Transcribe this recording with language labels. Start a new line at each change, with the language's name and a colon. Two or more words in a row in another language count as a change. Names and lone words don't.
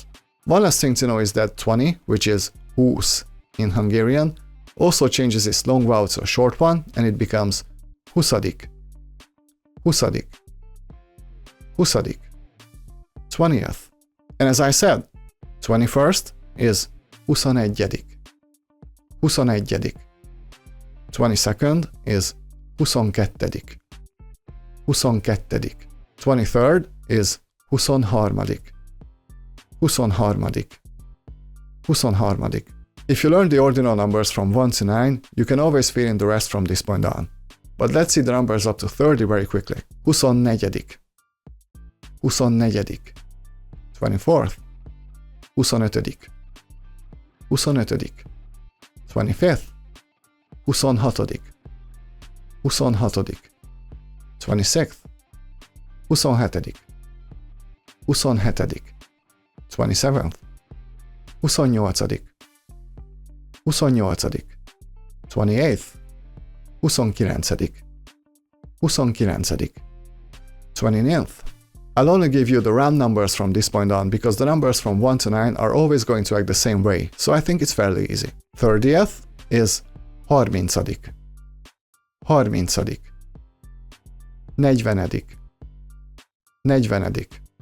English: One last thing to know is that 20, which is húsz in Hungarian, also changes its long vowel to a short one, and it becomes
Hungarian: huszadik, huszadik, huszadik.
English: 20th. And as I said, 21st is
Hungarian: huszonegyedik, huszonegyedik.
English: 22nd is
Hungarian: huszonkettedik, huszonkettedik.
English: 23rd is
Hungarian: huszonharmadik, huszonharmadik, huszonharmadik.
English: If you learn the ordinal numbers from 1 to 9, you can always fill in the rest from this point on. But let's see the numbers up to 30 very quickly.
Hungarian: Huszonnegyedik, huszonnegyedik. 24th, huszonötödik, huszonötödik. 25th, huszonhatodik, huszonhatodik. 26th, huszonhetedik, huszonhetedik. 27th, huszonnyolcadik, huszonnyolcadik. 28th, huszonkilencedik, 29.
English: 29th. I'll only give you the round numbers from this point on because the numbers from 1 to 9 are always going to act the same way, so I think it's fairly easy. 30th is 30. 30. 40. 40th. 50.